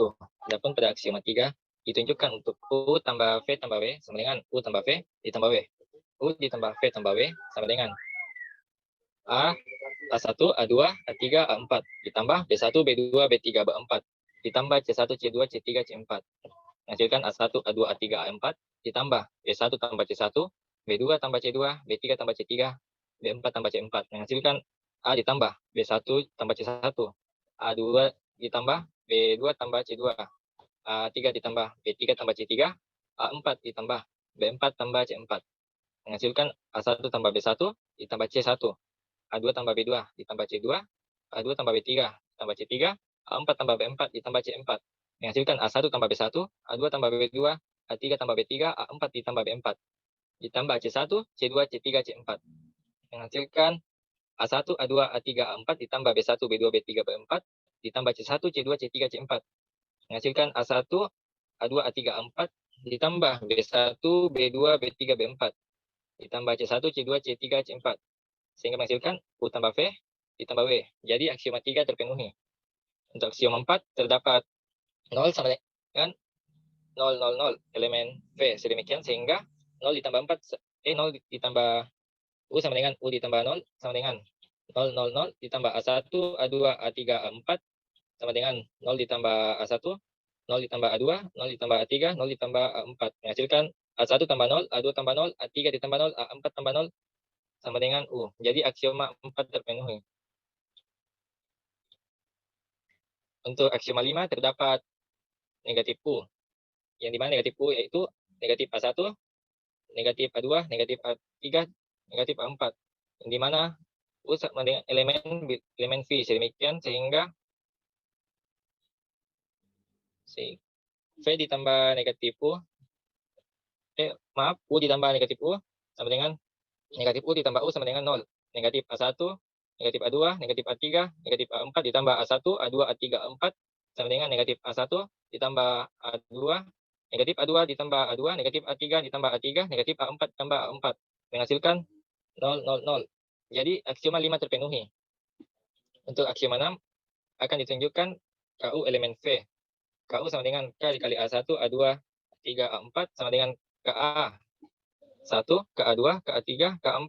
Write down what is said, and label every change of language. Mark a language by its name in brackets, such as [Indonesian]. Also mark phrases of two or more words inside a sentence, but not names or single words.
[Indonesian] Adapun pada aksioma 3, ditunjukkan untuk U tambah V tambah W sama dengan U tambah V ditambah W. U ditambah V tambah W sama dengan A1, A2, A3, A4, ditambah B1, B2, B3, B4, ditambah C1, C2, C3, C4. Menghasilkan A1, A2, A3, A4, ditambah B1 tambah C1, B2 tambah C2, B3 tambah C3, B4 tambah C4. Menghasilkan A ditambah B1 tambah C1, A2 ditambah B2 tambah C2, A3 ditambah B3 tambah C3, A4 ditambah B4 tambah C4. Menghasilkan A1 tambah B1 ditambah C1, A2 tambah B2 ditambah C2, A2 tambah B3 ditambah C3, A4 tambah B4 ditambah C4. Menghasilkan A1 tambah B1, A2 tambah B2, A3 tambah B3, A4 ditambah B4. Ditambah C1, C2, C3, C4. Menghasilkan A1, A2, A3, A4 ditambah B1, B2, B3, B4 ditambah C1, C2, C3, C4. Menghasilkan A1, A2, A3, A4 ditambah B1, B2, B3, B4 ditambah C1, C2, C3, C4. Sehingga menghasilkan U tambah V ditambah W. Jadi aksioma 3 terpenuhi. Untuk aksioma 4 terdapat 0 sama dengan 0, 0, 0 elemen V. Sedemikian sehingga 0 ditambah 4, 0 ditambah U sama dengan U ditambah 0 sama dengan 0, 0, 0 ditambah A1, A2, A3, A4 sama dengan 0 ditambah A1, 0 ditambah A2, 0 ditambah A3, 0 ditambah A4. Menghasilkan A1 tambah 0, A2 tambah 0, A3 ditambah 0, A4 tambah 0, sama dengan U. Jadi aksioma 4 terpenuhi. Untuk aksioma 5 terdapat negatif U. Yang dimana negatif U yaitu negatif A1, negatif A2, negatif A3, negatif A4. Yang dimana U sama dengan elemen V. Sedemikian sehingga V ditambah negatif U, U ditambah negatif U sama dengan negatif U ditambah U sama dengan 0. Negatif A1, negatif A2, negatif A3, negatif A4 ditambah A1, A2, A3, A4 sama dengan negatif A1 ditambah A2, negatif A2 ditambah A2, negatif A3 ditambah A3, negatif A4 ditambah A4. Menghasilkan 0, 0, 0. Jadi aksioma 5 terpenuhi. Untuk aksioma 6 akan ditunjukkan KU elemen V. KU sama dengan K dikali A1, A2, A3, A4 sama dengan KA 1, KA2, KA3, KA4.